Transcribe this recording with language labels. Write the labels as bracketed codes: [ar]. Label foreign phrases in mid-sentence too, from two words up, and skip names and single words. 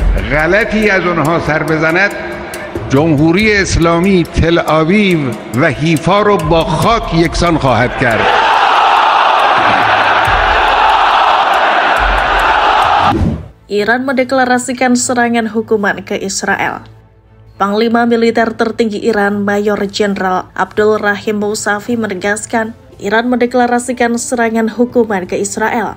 [fa] غلطی از اونها سر بزند جمهوری اسلامی تل آویو و حیفا رو با خاک یکسان خواهد کرد. [id] Iran mendeklarasikan serangan hukuman ke Israel. Panglima militer tertinggi Iran, Mayor Jenderal Abdul Rahim Mousavi menegaskan, Iran mendeklarasikan serangan hukuman ke Israel.